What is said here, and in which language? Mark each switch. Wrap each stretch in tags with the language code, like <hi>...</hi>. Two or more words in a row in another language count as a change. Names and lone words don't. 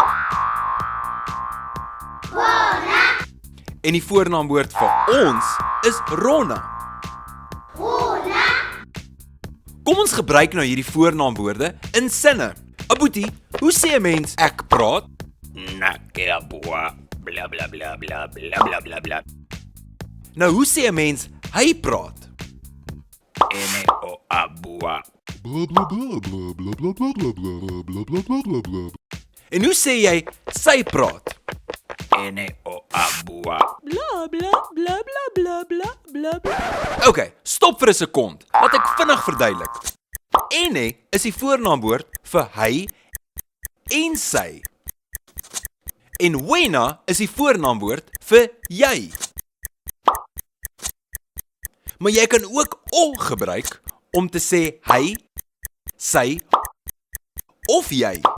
<af>En die voornaamwoord vir ons is ronna. Kom ons gebruik nou hierdie voornaamwoorde in sinne. Aboetie, hoe sê 'n mens ek praat?</af> <tn>Na, ke, abua. Bla, bla, bla, bla, bla, bla, bla, bla.</tn> <af>Nou, hoe sê 'n mens hy praat?</af> <tn>Ene, o, abua.</tn> <af>En hoe sê jy sy praat?</af> <tn>Ene, o, abua. Bla bla bla bla bla bla bla bla.</tn> <af>Okay, stop vir 'n sekond. Laat ek vinnig verduidelik. Ene is die voornaamwoord vir hy en sy. En wena is die voornaamwoord vir jy. Maar jy kan ook o gebruik om te sê hy, sy of jy.</af>